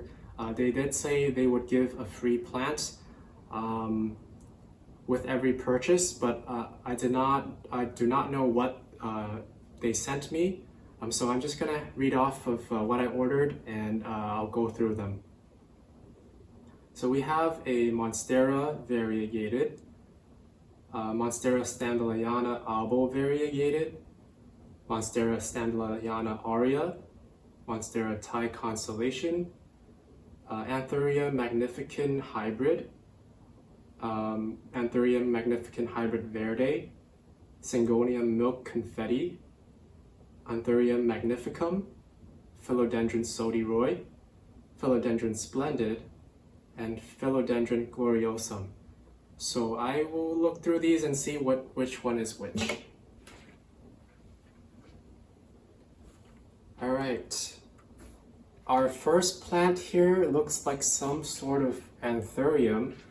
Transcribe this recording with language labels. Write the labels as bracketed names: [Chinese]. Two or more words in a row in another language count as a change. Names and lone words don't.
[English] They did say they would give a free plant with every purchase, but I do not know what they sent me. So I'm just gonna read off of what I ordered and I'll go through them. So we have a Monstera variegated, Monstera standaleyana albo variegated, Monstera standaleyana aurea, Monstera Thai constellation, Anthurium magnificans hybrid, Anthurium magnificans hybrid verde, Syngonium milk confetti, Anthurium magnificum, Philodendron sodiroi, Philodendron splendid, and Philodendron gloriosum. So I will look through these and see which one is which. All right. Our first plant here looks like some sort of anthurium.